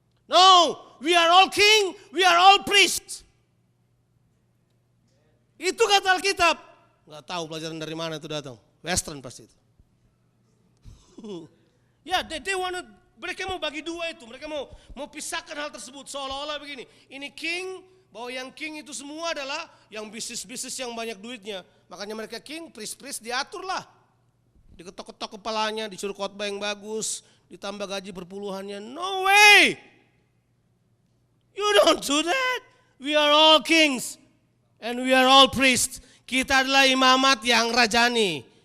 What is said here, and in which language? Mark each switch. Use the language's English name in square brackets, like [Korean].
[English] No, we are all king, we are all priest. [Indonesian] Itu kata Alkitab. Nggak tahu pelajaran dari mana itu datang. Western pasti itu. Ya, [English] they wanna, [Indonesian] mereka mau bagi dua itu, mereka mau pisahkan hal tersebut seolah-olah begini. Ini king, bahwa yang king itu semua adalah yang bisnis-bisnis yang banyak duitnya. Makanya mereka king, priest diatur lah. Diketok-ketok kepalanya, disuruh khotbah yang bagus, ditambah gaji berpuluhannya. [English] No way! You don't do that. We are all kings and we are all priests. [Indonesian] Kita adalah imamat yang rajani.